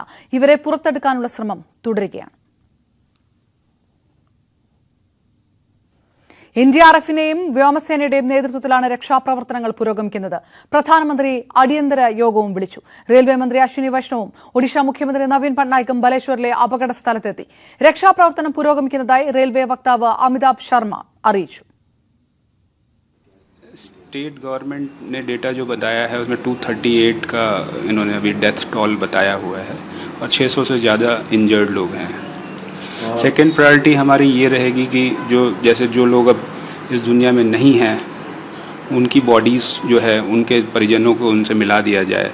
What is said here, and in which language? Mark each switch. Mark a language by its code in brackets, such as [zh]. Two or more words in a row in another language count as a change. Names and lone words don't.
[ml] ഇവരെ പുറത്തെടുക്കാനുള്ള ശ്രമം തുടരുകയാണ്. NDRFിന്റെയും വ്യോമസേനയുടെയും നേതൃത്വത്തിലാണ് രക്ഷാപ്രവർത്തനങ്ങൾ പുരോഗമിക്കുന്നത്. പ്രധാനമന്ത്രി അടിയന്തര യോഗവും വിളിച്ചു. റെയിൽവേ മന്ത്രി അശ്വിനി വൈഷ്ണവും ഒഡീഷ മുഖ്യമന്ത്രി നവീൻ പട്നായിക്കും ബലേശ്വറിലെ അപകട സ്ഥലത്തെത്തി. രക്ഷാപ്രവർത്തനം പുരോഗമിക്കുന്നതായി റെയിൽവേ വക്താവ് അമിതാഭ് ശർമ്മ അറിയിച്ചു. [en] state government [hi] ने डेटा जो बताया है उसमें 238 का इन्होंने अभी [en] death toll [hi] बताया हुआ है और 600 से ज़्यादा इंजर्ड लोग हैं. [en] second priority [hi] हमारी ये रहेगी कि जो लोग अब इस दुनिया में नहीं हैं उनकी बॉडीज़ जो है उनके परिजनों को उनसे मिला दिया जाए.